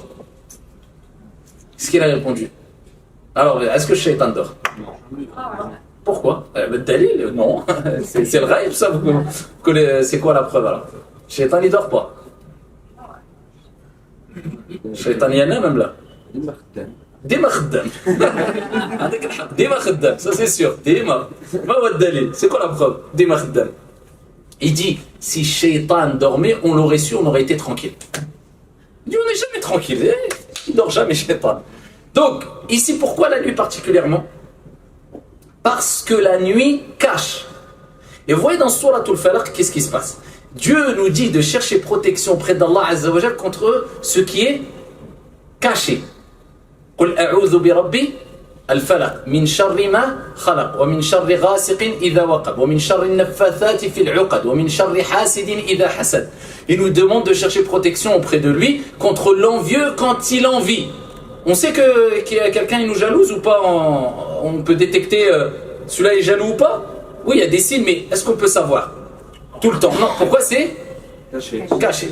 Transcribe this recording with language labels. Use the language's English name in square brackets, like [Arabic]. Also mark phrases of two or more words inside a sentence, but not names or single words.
[French] Qu'est-ce qu'il a répondu? Alors, est-ce que le shaitan dort? Non. Pourquoi? Dalil, non. C'est le rêve, ça. C'est quoi la preuve alors? Le shaitan, il dort pas. Le shaitan, il y en a même là. [Arabic] ديما خدام. ديما خدام, [French] ça c'est sûr. Dima. C'est quoi la preuve? [Arabic] ديما خدام. [French] Il dit, si Shaitan dormait, on l'aurait su, on aurait été tranquille. Il dit, on n'est jamais tranquille. Il dort jamais, Shaitan. Donc, ici, pourquoi la nuit particulièrement? Parce que la nuit cache. Et vous voyez dans Souratul Falaq, qu'est-ce qui se passe? Dieu nous dit de chercher protection auprès d' [Arabic] الله عز وجل [French] contre ce qui est caché. [Arabic] قُلْ أَعُوذُ بِرَبِّ الفلق من شر ما خلق ومن شر غاسق إذا وقب ومن شر النفاثات في العقد ومن شر حاسد إذا حسد. [French] Il nous demande de chercher protection auprès de lui contre l'envieux quand il envie. On sait qu'il y a quelqu'un qui nous jalouse ou pas? On peut détecter celui-là est jaloux ou pas? Oui, il y a des signes, mais est-ce qu'on peut savoir? Tout le temps. Non, pourquoi c'est caché.